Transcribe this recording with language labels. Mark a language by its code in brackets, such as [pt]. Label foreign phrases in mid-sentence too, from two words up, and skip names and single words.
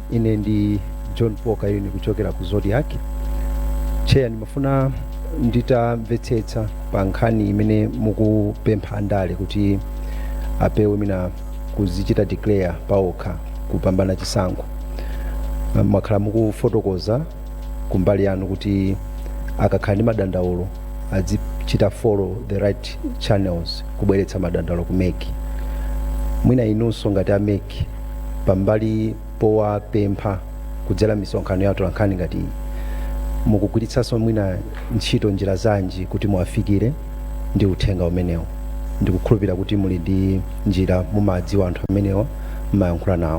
[ny] Ine ndi John Paul Kayuni kuchokera ku Zodiac. Cheya, ndimafuna nditamvetsetsa pa nkhani imene mukupempha andale kuti apewe mina kuzichita declare paokha kupambana chisankho. Mwakhala mukufotokoza kumbali yanu kuti akakhala ndi madandaulo azichita [en] follow the right channels [ny] kubweretsa madandaulo ku MEC. Mwina inunso ngati a MEC pambali powapempha kudzera misonkhano ya atolankhani ngati mukugwiritsanso mwina ntchito njira zanji kuti muwafikire ndi uthenga umenewo? Ndikukhulupirira kuti muli ndi njira mumadziwa anthu amenewo mmayankhula nawo.